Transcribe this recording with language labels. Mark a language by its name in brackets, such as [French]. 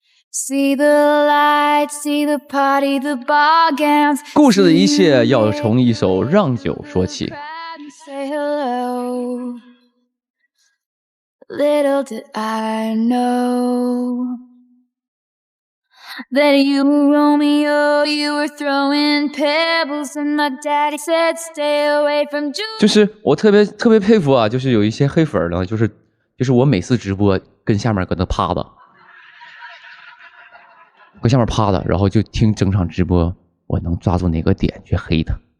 [English] See the lights, see the party, the ball gowns. [Chinese] 故事的一切要从一首《让酒》说起。 [English] Say hello. Little did I know that you were Romeo, you were throwing pebbles, and my daddy said stay away from Juliet. [Chinese] 就是我特别佩服啊，就是有一些黑粉呢，就是我每次直播跟下面搁那趴着。搁下面趴着，然后就听整场直播，我能抓住哪个点去黑他。